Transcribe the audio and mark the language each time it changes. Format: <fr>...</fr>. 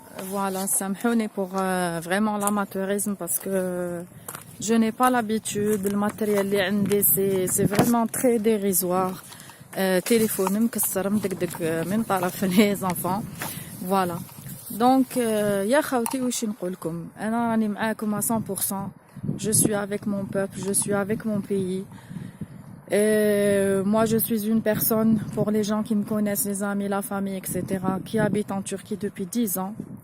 <fr>Voilà, samhouni pour vraiment l'amateurisme parce que je n'ai pas l'habitude. Le matériel</fr> <ar>اللي عندي</ar> <fr>c'est vraiment très dérisoire.</fr> <ar>Téléphone مكسر مدقدق من طرف</ar> <fr>les enfants. Voilà.</fr> <ar>Donc يا خوتي واش نقول لكم انا راني معاكم à 100%.</ar> <fr>Je suis avec mon peuple, je suis avec mon pays. Et moi, je suis une personne, pour les gens qui me connaissent, les amis, la famille, etc., qui habite en Turquie depuis 10 ans.</fr>